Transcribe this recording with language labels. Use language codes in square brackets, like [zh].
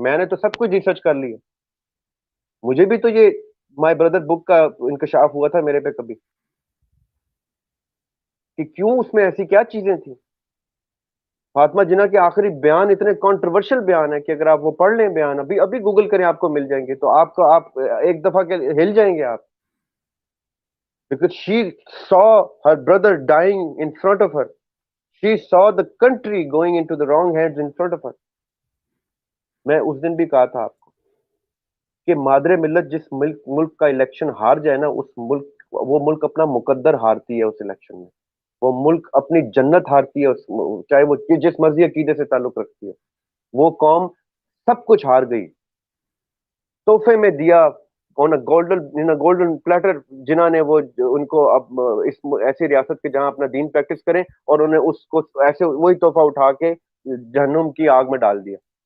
[ur] میں نے تو سب کچھ ریسرچ کر لی ہے. مجھے بھی تو یہ مائی بردر بک کا انکشاف ہوا تھا میرے پہ کبھی، کہ کیوں اس میں ایسی کیا چیزیں تھیں. فاطمہ جناح کے آخری بیان اتنے کنٹروورشل بیان ہے کہ اگر آپ وہ پڑھ لیں بیان، ابھی ابھی گوگل کریں آپ کو مل جائیں گے، تو آپ ایک دفعہ کے ہل جائیں گے آپ. [en] Because she saw her brother dying in front of her. She saw the country going into the wrong hands in front of her. [ur] میں اس دن بھی کہا تھا آپ کو کہ مادر ملت جس ملک کا الیکشن ہار جائے نا، وہ ملک اپنا مقدر ہارتی ہے اس الیکشن میں. وہ ملک اپنی جنت ہارتی ہے چاہے وہ جس مرضی عقیدے سے تعلق رکھتی ہے. وہ قوم سب کچھ ہار گئی. تحفے میں دیا گولڈن پلیٹر، جنہوں نے وہ ان کو اب اس ایسی ریاست کے جہاں اپنا دین پریکٹس کریں، اور انہیں اس کو ایسے وہی تحفہ اٹھا کے جہنم کی آگ میں ڈال دیا.